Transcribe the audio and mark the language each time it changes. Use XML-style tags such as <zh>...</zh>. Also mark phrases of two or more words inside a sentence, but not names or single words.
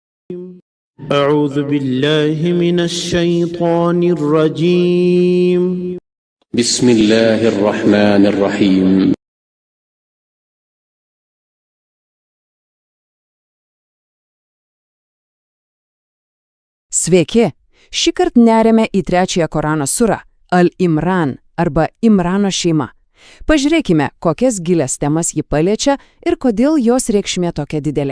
<ar>أعوذ بالله من الشيطان الرجيم بسم الله الرحمن الرحيم</ar> <lt>Sveiki! Šįkart neriame į trečiąją Korano surą Al-Imran arba Imrano šeima. Pažiūrėkime, kokias gilias temas ji paliečia ir kodėl jos reikšmė tokia didelė.</lt>